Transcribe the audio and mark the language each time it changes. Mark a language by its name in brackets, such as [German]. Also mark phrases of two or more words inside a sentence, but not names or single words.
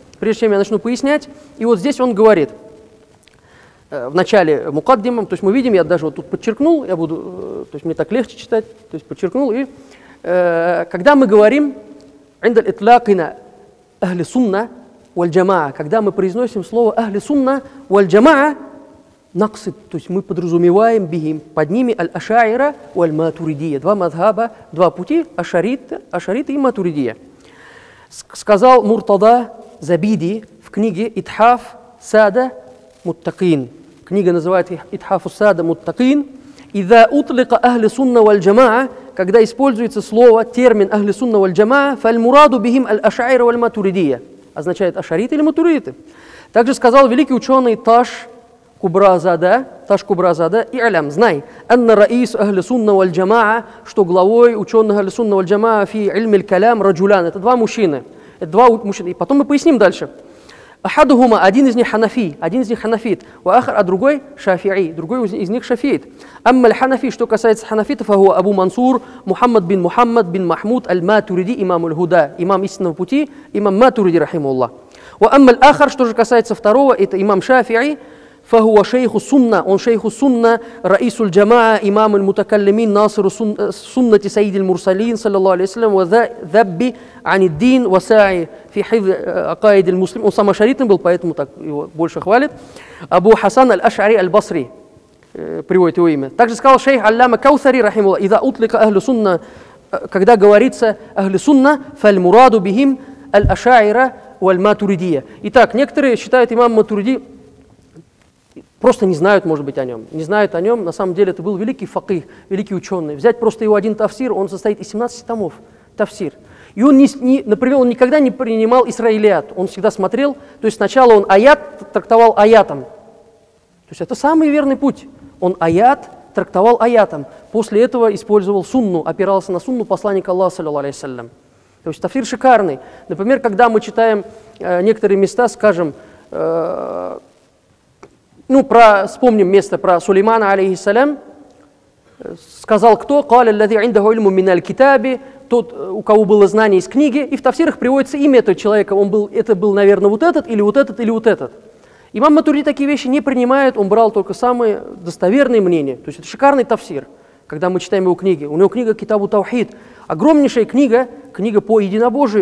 [Russian] И вот здесь он говорит, в начале мукаддимом, то есть мы видим, я даже вот тут подчеркнул, то есть мне так легче читать, то есть подчеркнул, и когда мы говорим [Arabic] «عند إطلاقنا أهل السنة والجماعة», [Russian] когда мы произносим слово [Arabic] «أهل السنة والجماعة», [Russian] наксид, то есть мы подразумеваем бихим, под ними [Arabic] الأشاعرة والماتريدية, [Russian] два мадхаба, два пути, ашарита и матуридия. Сказал Муртада Забиди в книге «Итхаф Сада Муттакин». Книга называется «Итхафу Сада Муттакин». [Arabic] «إذا أطلق أهل السنة والجماعة», [Russian] когда используется слово, термин [Arabic] «أهل السنة والجماعة», «فالمراد بهم الأشاعرة والماتريدية», [Russian] означает ашариты или матуридиты. Также сказал великий ученый Таш Кубразада, «И'лям, знай, [Arabic] أن رئيس أهل السنة والجماعة», [Russian] что главой ученых [Arabic] أهل السنة والجماعة في الكلام رجلان, [Russian] это два мужчины. И потом мы поясним дальше. Ахадухума, один из них ханафит, а другой шафи'и, другой из них шафиит. [Arabic] أما الحنفي, [Russian] что касается ханафитов, [Arabic] فهو أبو منصور، محمد بن محمود الماتريدي، إمام الهدى, [Russian] имам истинного пути, имам Матуриди, рахимуллах. [Arabic] وأما الآخر, [Russian] что же касается второго, это имам Шафи'и, [Arabic] فهو شيخ السنة, он شيخ السنة، رئيس الجماعة، إمام المتكلمين، ناصر سنة سيد المرسلين، صلى الله عليه وسلم، والذاب عن الدين، والساعي في حفظ عقائد المسلم. [Russian] Он самошаритный был, поэтому так его больше хвалит. Абу Хасан аль-Аш'ари аль-Басри приводит его имя. Также сказал шейх Аллама Каусари, рахимуллах, [Arabic] «إذا أطلق أهل السنة», [Russian] когда говорится [Arabic] أهل السنة, فالمراد بهم الأشاعرة والماتريدية. [Russian] Итак, некоторые считают имам Матуриди, просто не знают, может быть, о нем. Не знают о нем, на самом деле это был великий факих, великий ученый. Взять просто его один тафсир, он состоит из 17 томов, тафсир. И он, например, он никогда не принимал исраилиат, он всегда смотрел, то есть сначала он аят трактовал аятом. То есть это самый верный путь. Он аят трактовал аятом. После этого использовал сунну, опирался на сунну посланника Аллаха, [Arabic] صلى الله عليه وسلم. [Russian] То есть тафсир шикарный. Например, когда мы читаем некоторые места, скажем, вспомним место про Сулеймана, алейхиссалям, сказал кто? [Arabic] «قال الذي عنده علم من الكتاب», [Russian] тот, у кого было знание из книги, и в тафсирах приводится имя этого человека. Это был, наверное, вот этот, или вот этот, или вот этот. Имам Матуриди такие вещи не принимает, он брал только самые достоверные мнения. То есть это шикарный тафсир, когда мы читаем его книги. У него книга «Китабу Таухид», огромнейшая книга по единобожию.